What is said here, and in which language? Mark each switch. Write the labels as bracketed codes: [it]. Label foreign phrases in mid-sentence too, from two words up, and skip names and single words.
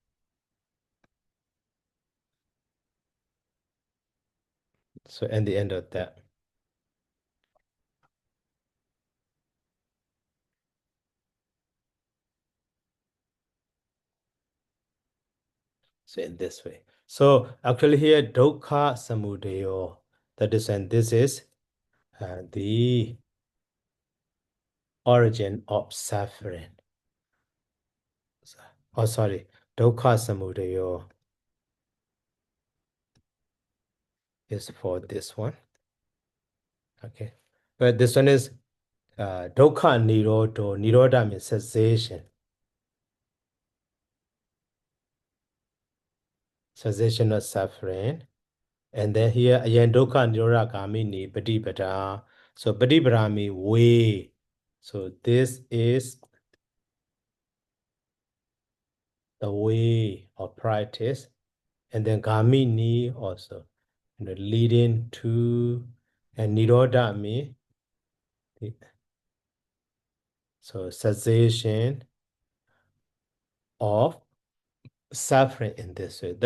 [en] So at the end of that. So in this way. So actually here [pi] dukkha samudayo. [en] That is, and this is the origin of suffering. Oh, sorry, [pi] dukkha samudayo [en] is for this one. Okay, but this one is [pi] dukkha nirodho. [en] Nirodha means cessation. Cessation of suffering. And then here [pi] ayan dukkha nirodha gamini patipada. [en] So patipada means way. So this is the way of practice. And then gamini also, leading to, and nirodha means so cessation of suffering in this way.